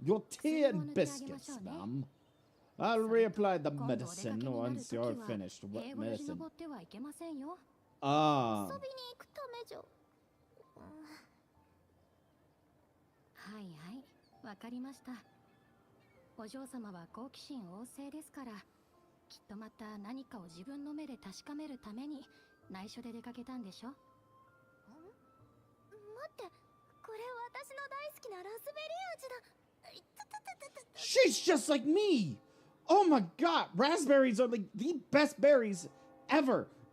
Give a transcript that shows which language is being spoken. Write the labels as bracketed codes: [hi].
[en] Your tea and biscuits, ma'am. I'll reapply the medicine once you're finished. What [ja] 英語で [en] medicine? [ja] 登ってはいけませんよ。 Ah. 遊びに行くためじゃ。はいはい、わかりました。お嬢様は好奇心旺盛ですから、きっとまた何かを自分の目で確かめるために内緒で出かけたんでしょ。待って、これ私の大好きなラズベリー味だ。 [en] She's just like me. Oh my god, raspberries are like the best berries ever.